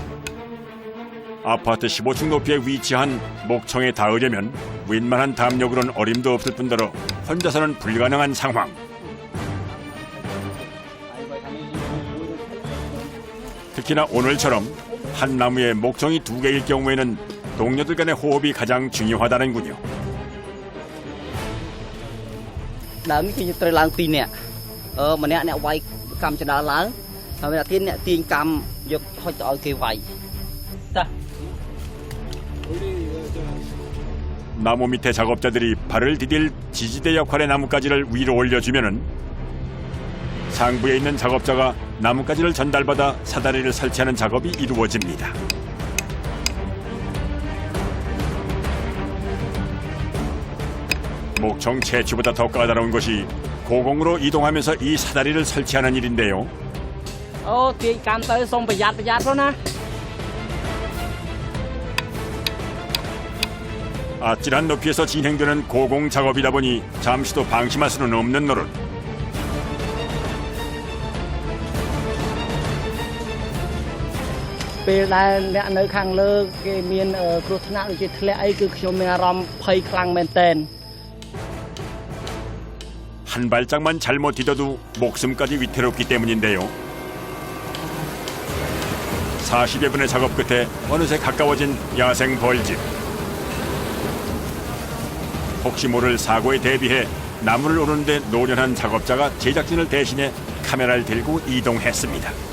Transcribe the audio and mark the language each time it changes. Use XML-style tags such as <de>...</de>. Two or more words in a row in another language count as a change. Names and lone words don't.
<ko>아파트 15층 높이에 위치한 목청에 닿으려면 웬만한 담력으로는 어림도 없을 뿐더러 혼자서는 불가능한 상황. 특히나 오늘처럼 한 나무에 목청이 2개일 경우에는 동료들 간의 호흡이 가장 중요하다는군요.</ko> <km>ដើមនេះគឺត្រូវឡើង2នាក់ម្នាក់អ្នកវាយកម្មចដាលឡើងហើយម្នាក់ទៀតអ្នកទាញកម្មយកហុចទៅឲ្យគេវាយតា</km> <ko>나무 밑에 작업자들이 발을 디딜 지지대 역할의 나뭇가지를 위로 올려주면은 상부에 있는 작업자가 나뭇가지를 전달받아 사다리를 설치하는 작업이 이루어집니다. 목청 채취보다 더 까다로운 것이 고공으로 이동하면서 이 사다리를 설치하는 일인데요.</ko> <km>អូទាយកាន់ទៅសូមប្រយ័ត្នផងណា</km> <ko>아찔한 높이에서 진행되는 고공 작업이다 보니 잠시도 방심할 수는 없는 노릇.</ko> <km>ពេលដែលអ្នកនៅខាងលើគេមានគ្រោះថ្នាក់ដូចជាធ្លាក់អីគឺខ្ញុំមានអារម្មណ៍ភ័យខ្លាំងមែនទែន</km> <ko>한 발짝만 잘못 디뎌도 목숨까지 위태롭기 때문인데요. 40여 분의 작업 끝에 어느새 가까워진 야생 벌집. 혹시 모를 사고에 대비해 나무를 오르는데 노련한 작업자가 제작진을 대신해 카메라를 들고 이동했습니다.</ko>